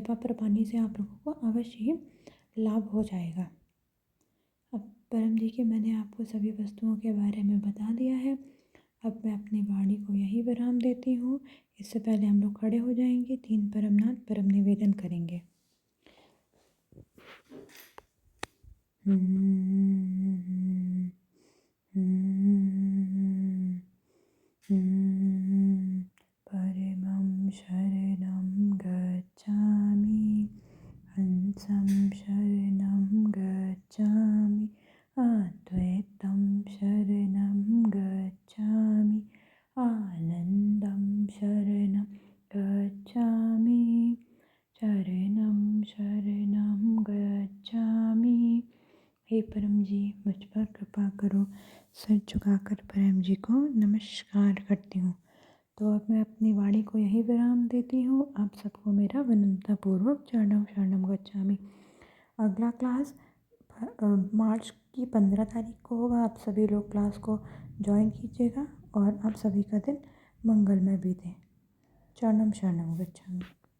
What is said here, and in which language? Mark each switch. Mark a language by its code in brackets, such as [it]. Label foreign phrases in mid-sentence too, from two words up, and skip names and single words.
[hi] पप्र पानी से आप लोगों को अवश्य ही लाभ हो जाएगा। अब परम जी के मैंने आपको सभी वस्तुओं के बारे में बता दिया है। अब मैं अपनी वाणी को यही विराम देती हूँ। इससे पहले हम लोग खड़े हो जाएंगे, 3 परमनाथ परम निवेदन करेंगे। [pi] परमं शरणं गच्छामि, हंसं शरणं गच्छामि, अद्वैतं शरणं गच्छामि, आनन्दं शरणं गच्छामि, शरणं शरणं गच्छामि। [hi] हे परम जी, मुझ पर कृपा करो। सर झुकाकर परम जी को नमस्कार करती हूँ। तो अब मैं अपनी वाणी को यही विराम देती हूँ। आप सबको मेरा विनम्रतापूर्वक [pi] चरणम शरणम गच्छामि। [hi] अगला क्लास मार्च की 15 तारीख को होगा। आप सभी लोग क्लास को ज्वाइन कीजिएगा और आप सभी का दिन मंगलमय बीते। [pi] चरणम शरणम गच्छामि।